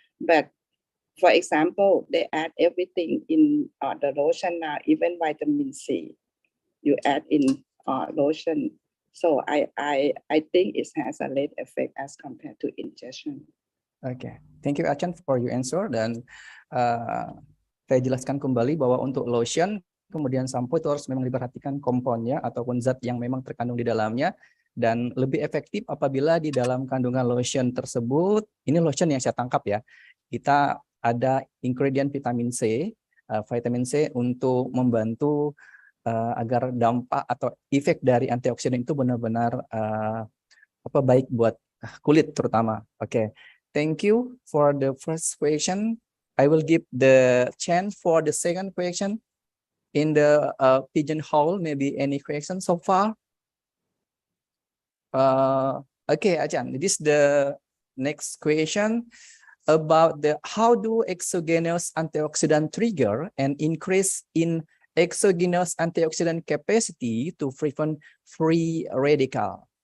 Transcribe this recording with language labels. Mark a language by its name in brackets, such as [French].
[English] But for example, they add everything in the lotion now, even vitamin C, you add in lotion. So I think it has a late effect as compared to ingestion. Okay, thank you Achan for your answer. [Indonesian] Dan saya jelaskan kembali bahwa untuk lotion kemudian sampo itu harus memang diperhatikan komponnya ataupun zat yang memang terkandung di dalamnya, dan lebih efektif apabila di dalam kandungan lotion tersebut, ini lotion yang saya tangkap ya, kita ada ingredient vitamin C untuk membantu agar dampak atau efek dari antioksidan itu benar-benar baik buat kulit terutama. Oke. [English] Thank you for the first question. I will give the chance for the second question. In the pigeonhole, maybe any question so far? Okay, Achan, this is the next question about the how do exogenous antioxidant trigger and increase in exogenous antioxidant capacity to prevent free radical?